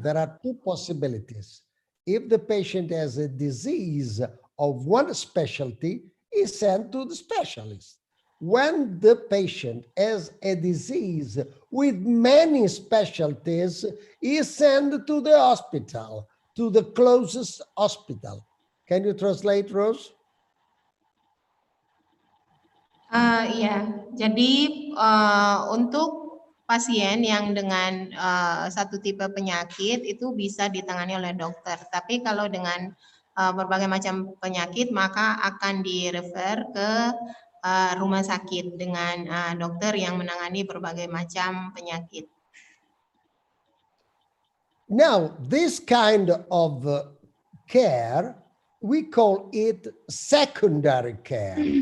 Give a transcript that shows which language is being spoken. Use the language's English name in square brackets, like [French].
[English] There are two possibilities. If the patient has a disease of one specialty, is sent to the specialist. When the patient has a disease with many specialties, is sent to the hospital, to the closest hospital. Can you translate, Rose? [Indonesian] Iya, jadi untuk pasien yang dengan satu tipe penyakit itu bisa ditangani oleh dokter. Tapi kalau dengan berbagai macam penyakit maka akan direfer ke rumah sakit dengan dokter yang menangani berbagai macam penyakit. [English] Now, this kind of care, we call it secondary care.